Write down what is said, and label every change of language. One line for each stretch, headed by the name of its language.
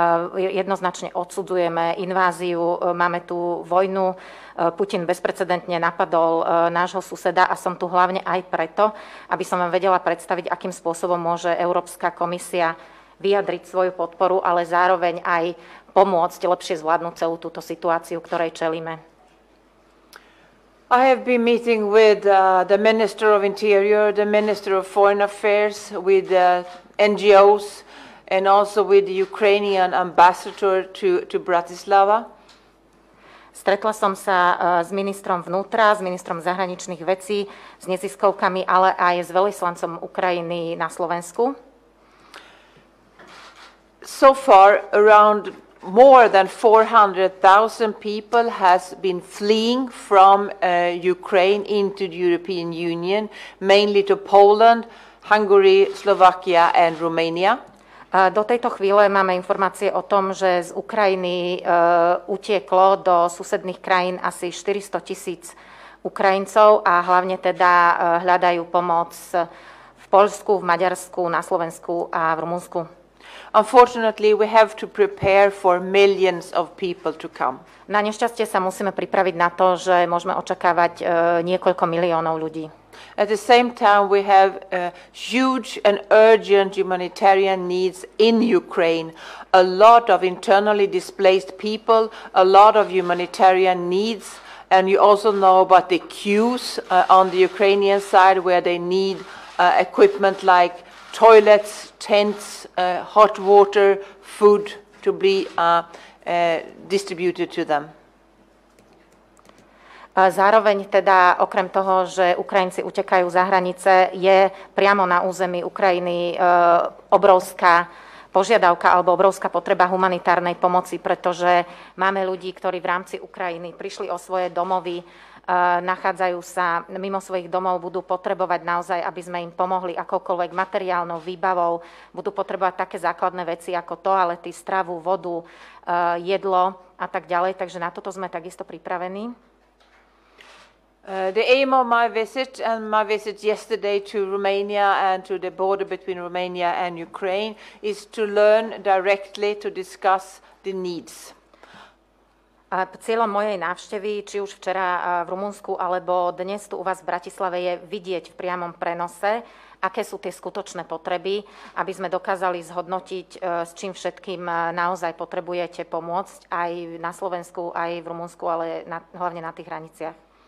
Slovak: Jednoznačne odsudzujeme inváziu, máme tu vojnu, Putin bezprecedentne napadol nášho suseda a som tu hlavne aj preto, aby som vám vedela predstaviť, akým spôsobom môže Európska komisia vyjadriť svoju podporu, ale zároveň aj pomôcť lepšie zvládnuť celú túto situáciu, ktorej čelíme.
English: I have been meeting with the Minister of Interior, the Minister of Foreign Affairs, with NGOs, and also with the Ukrainian ambassador to Bratislava.
Slovak: Stretla som sa s ministrom vnútra, s ministrom zahraničných vecí, s neziskovkami, ale aj s veľvyslancom Ukrajiny na Slovensku.
English: So far, around more than 400,000 people has been fleeing from Ukraine into the European Union, mainly to Poland, Hungary, Slovakia and Romania.
Slovak: Do tejto chvíle máme informácie o tom, že z Ukrajiny utieklo do susedných krajín asi 400,000 Ukrajincov a hlavne teda hľadajú pomoc v Poľsku, v Maďarsku, na Slovensku a v Rumunsku.
English: Unfortunately, we have to prepare for millions of people to come.
Slovak: Na nešťastie sa musíme pripraviť na to, že môžeme očakávať niekoľko miliónov ľudí.
English: At the same time, we have huge and urgent humanitarian needs in Ukraine. A lot of internally displaced people, a lot of humanitarian needs, and you also know about the queues on the Ukrainian side where they need equipment like toilets, tents, hot water, food to be distributed to them.
Slovak: Zároveň teda okrem toho, že Ukrajinci utekajú za hranice, je priamo na území Ukrajiny obrovská požiadavka alebo obrovská potreba humanitárnej pomoci, pretože máme ľudí, ktorí v rámci Ukrajiny prišli o svoje domovy, nachádzajú sa mimo svojich domov, budú potrebovať naozaj, aby sme im pomohli akoukoľvek materiálnou výbavou, budú potrebovať také základné veci ako toalety, stravu, vodu, jedlo a tak ďalej, takže na toto sme takisto pripravení.
English: The aim of my visit and my visit yesterday to Romania and to the border between Romania and Ukraine is to learn directly to discuss the needs.
Slovak: Cieľom mojej návštevy, či už včera v Rumunsku alebo dnes tu u vás v Bratislave, je vidieť v priamom prenose, aké sú tie skutočné potreby, aby sme dokázali zhodnotiť, s čím všetkým naozaj potrebujete pomôcť aj na Slovensku, aj v Rumunsku, ale hlavne na tých hraniciach.